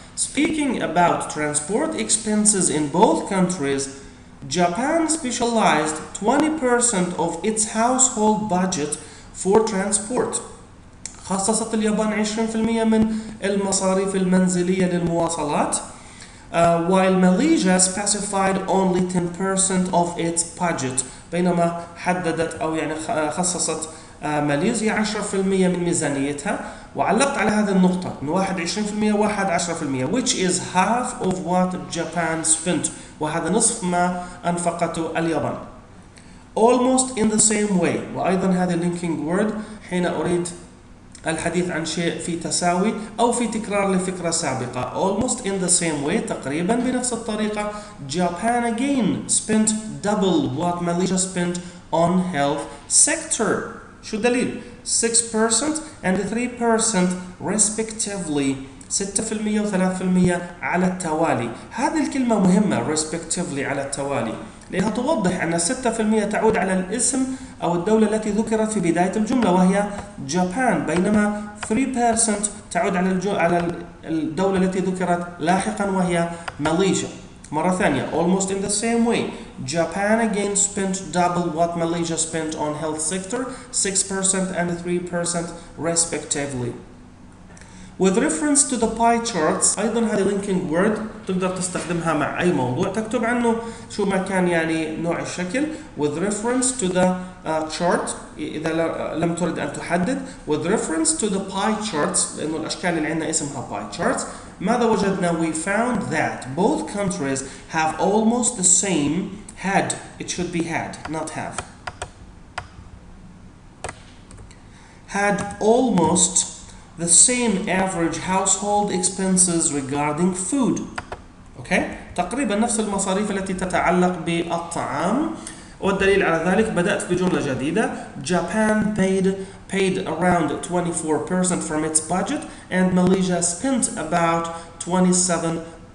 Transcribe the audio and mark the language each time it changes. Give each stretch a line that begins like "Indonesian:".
English: Speaking about transport expenses in both countries, Japan specialized 20% of its household budget for transport.
Arabic: خصصت اليابان 20% من المصاريف المنزلية للمواصلات.
English: While Malaysia specified only 10% of its budget.
Arabic: بينما حددت أو يعني خصصت ماليزيا 10% من ميزانيتها. وعلقت على هذه النقطة إن واحد 20% واحد 10%،
English: which is half of what Japan spent.
Arabic: وهذا نصف ما أنفقته اليابان.
English: Almost in the same way.
Arabic: وأيضا هذا linking word حين أريد الحديث عن شيء في تساوي أو في تكرار لفكرة سابقة.
English: Almost in the same way
Arabic: تقريبا بنفس الطريقة.
English: Japan again spent double what Malaysia spent on health sector.
Arabic: شو الدليل؟
English: 6% and 3% respectively.
Arabic: 6% و3% على التوالي. هذه الكلمة مهمة respectively على التوالي، لأنها توضح أن 6% تعود على الاسم أو الدولة التي ذكرت في بداية الجملة وهي جابان، بينما 3% تعود على الدولة التي ذكرت لاحقا وهي ماليزيا. مرة ثانية
English: almost in the same way. Japan again spent double what Malaysia spent on health sector, 6% and 3% respectively. With reference to the pie charts
Arabic: أيضا هذه linking word تقدر تستخدمها مع أي موضوع تكتب عنه شو ما كان يعني نوع الشكل.
English: With reference to the chart
Arabic: إذا لم ترد أن تحدد.
English: With reference to the pie charts
Arabic: لأنه الأشكال اللي عندنا اسمها
English: pie charts.
Arabic: ماذا وجدنا؟
English: We found that both countries have almost the same had. It should be had, not have. Had almost the same average household expenses regarding food. Okay?
Arabic: تقريبا نفس المصاريف التي تتعلق بالطعام. والدليل على ذلك بدأت بجملة جديدة.
English: Japan paid around 24% from its budget and Malaysia spent about 27%.